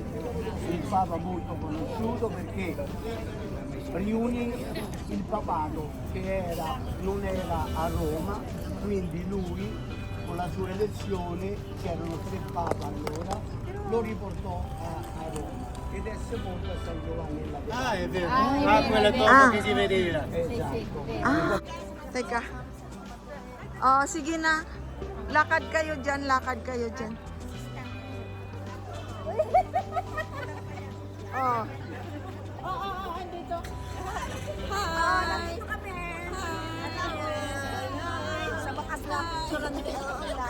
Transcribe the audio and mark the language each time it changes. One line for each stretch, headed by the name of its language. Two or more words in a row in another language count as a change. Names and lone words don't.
Italian: Il Papa molto conosciuto perché riunì il papato che non era a Roma, quindi lui con la sua elezione, che erano 3 Papa allora, lo riportò a Roma ed è sepolto a San Giovanni nella Piazza. È vero. Quella dopo che si vedeva. Esatto.
Filipino: Teka. Oh, sige na. Lakad kayo dyan. Oh. andito. Hi. Sa bakas lang, picture ni Lola.